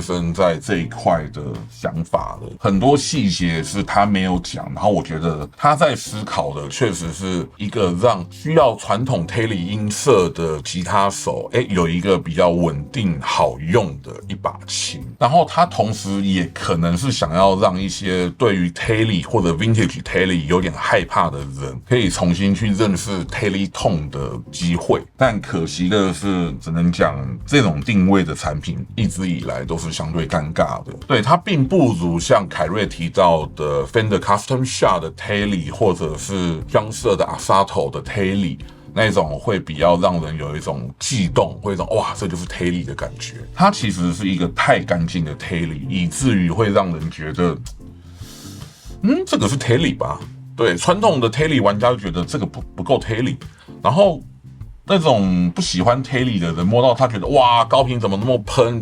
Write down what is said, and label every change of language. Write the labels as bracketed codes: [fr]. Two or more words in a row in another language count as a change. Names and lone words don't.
[zh] 生在這一塊的想法的，很多細節是他沒有講，然後我覺得他在思考的確實是一個讓需要傳統 Tele 音色的吉他手，有一個比較穩定好用的一把琴，然後他同時也可能是想要讓一些對於 Tele 或者 Vintage Tele 有點害怕的人，可以重新去認識 Tele Tone 的機會。但可惜的是，只能講這種定位的產品一直以來都是相對尷尬的。對，它並不如像凱瑞提到的 Fender Custom Shop 的 Tele 或者是江社的 Asato 的 Tele。那種會比較讓人有一種悸動，會有一種哇，這就是 Tele 的感覺。它其實是一個太乾淨的 Tele， 以至於會讓人覺得，這個是 Tele 吧？對，傳統的 Tele 玩家就覺得這個不夠 Tele， 然後那種不喜歡 Tele 的人摸到它覺得哇，高頻怎麼那麼噴？